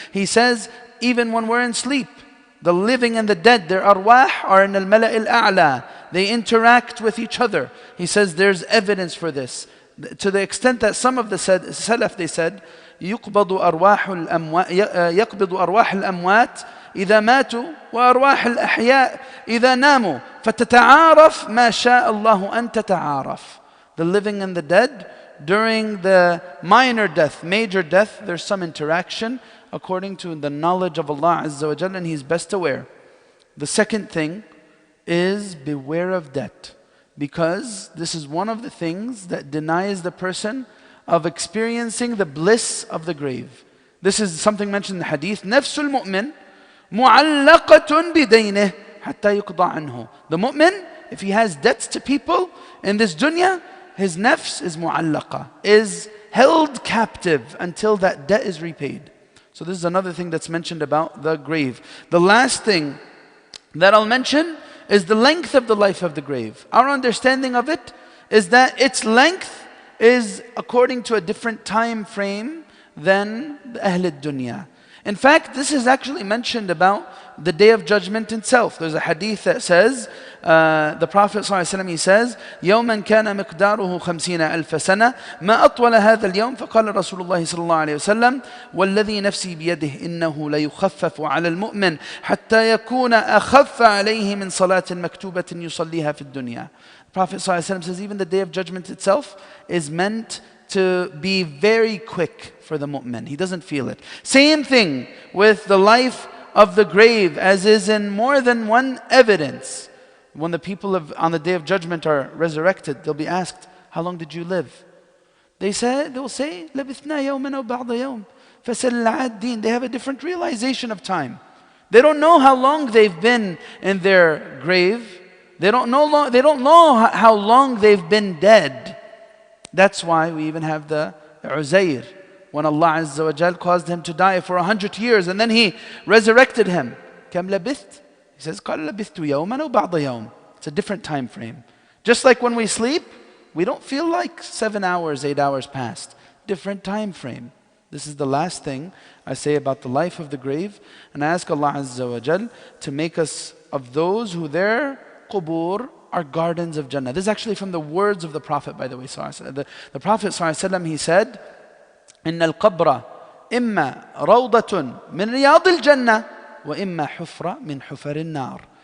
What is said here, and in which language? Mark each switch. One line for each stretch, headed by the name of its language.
English: He says, even when we're in sleep, the living and the dead, their arwah are in al-mala' al-a'la. They interact with each other. He says there's evidence for this. To the extent that some of the Salaf, they said,
Arabic: يقبض أرواح الأموات إذا ماتوا وأرواح الأحياء إذا ناموا فتتعارف ما شاء الله أن تتعارف.
English: The living and the dead, during the minor death, major death, there's some interaction according to the knowledge of Allah Azza wa Jalla, and He's best aware. The second thing is beware of debt. Because this is one of the things that denies the person of experiencing the bliss of the grave. This is something mentioned in the hadith.
Arabic: نفس المؤمن معلقة بدينه حتى يقضى عنه.
English: The mu'min, if he has debts to people in this dunya, his nafs is mu'allaqa, is held captive until that debt is repaid. So this is another thing that's mentioned about the grave. The last thing that I'll mention is the length of the life of the grave. Our understanding of it is that its length is according to a different time frame than the Ahl al-Dunya. In fact, this is actually mentioned about the Day of Judgment itself. There's a hadith that says, the Prophet ﷺ, he says,
Arabic: يوما كان مقداره 50,000 سنة ما أطول هذا اليوم فقال رسول الله صلى الله عليه وسلم والذي نفسي بيده إنه ليخفف على المؤمن حتى يكون أخف عليه من صلاة مكتوبة يصليها في الدنيا.
English: The Prophet ﷺ says even the Day of Judgment itself is meant to be very quick for the mu'min. He doesn't feel it. Same thing with the life of the grave, as is in more than one evidence. When the people on the Day of Judgment are resurrected, they'll be asked, how long did you live? They'll say,
Arabic: لبثنا يوما أو بعض يوم فسل العادين.
English: They have a different realization of time. They don't know how long they've been in their grave. They don't know how long they've been dead. That's why we even have the Uzair, when Allah Azza wa Jal caused him to die for 100 years and then He resurrected him.
Arabic: كم لبثت?
English: He says,
Arabic: قال لبثت يوما أو بعض يوم.
English: It's a different time frame. Just like when we sleep, we don't feel like 7 hours, 8 hours passed. Different time frame. This is the last thing I say about the life of the grave. And I ask Allah Azza wa Jal to make us of those who their qubur are gardens of Jannah. This is actually from the words of the Prophet, by the way. The Prophet ﷺ, he said,
Arabic: إن القبر إما روضة من رياض الجنة وإما حفرة من حفر النار.